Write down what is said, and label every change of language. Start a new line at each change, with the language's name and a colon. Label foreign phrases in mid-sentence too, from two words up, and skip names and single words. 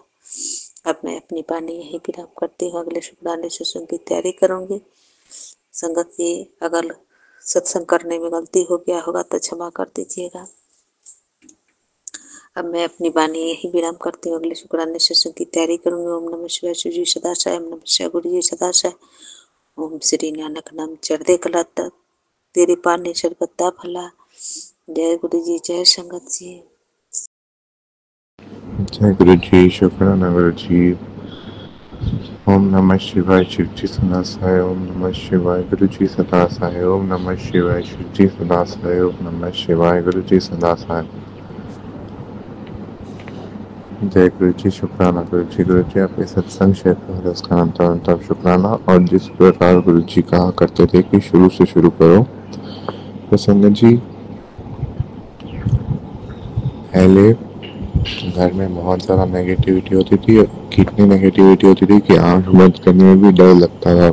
Hindi: अब मैं अपनी वाणी यही विराम करती हूँ, अगले शुक्राने सत्संग की तैयारी करूँगी। संगत जी, अगर सत्संग करने में गलती हो गया होगा तो क्षमा कर दीजिएगा। अब मैं अपनी वाणी यही विराम करती हूँ, अगले शुक्राने सत्संग की तैयारी करूँगी।
Sanskrit: ओम नमः शिवाय,
Hindi: शिव जी सदाशय,
Sanskrit: ओम नमः शिवाय,
Hindi: गुरु जी सदाशय।
Punjabi: ਓਮ ਸ੍ਰੀ ਨਾਨਕ ਨਾਮ ਚੜ੍ਹਦੇ ਕਲਾ ਤੇਰੇ ਪਾਨੇ ਸਰਬੱਤਾ ਭਲਾ।
Hindi: जय गुरु जी, जय संगत जी। जय गुरु जी, शुक्राना गुरु जी।
Sanskrit: ओम नमः शिवाय,
Hindi: शिव जी सदाशय,
Sanskrit: ओम नमः शिवाय,
Hindi: गुरु जी सदाशय,
Sanskrit: ओम नमः शिवाय,
Hindi: शिव जी सदाशय,
Sanskrit: ओम नमः शिवाय,
Hindi: गुरु जी सदाशय। जय गुरु जी, शुक्राना गुरु जी। गुरु जी आपके सत्संग क्षेत्र है उसका अंतर शुक्राना। और जिस प्रकार गुरु जी कहा करते थे कि शुरू से शुरू करो, तो संगत जी पहले घर में बहुत ज़्यादा नेगेटिविटी होती थी, कितनी नेगेटिविटी होती थी कि आँख बंद करने में भी डर लगता था।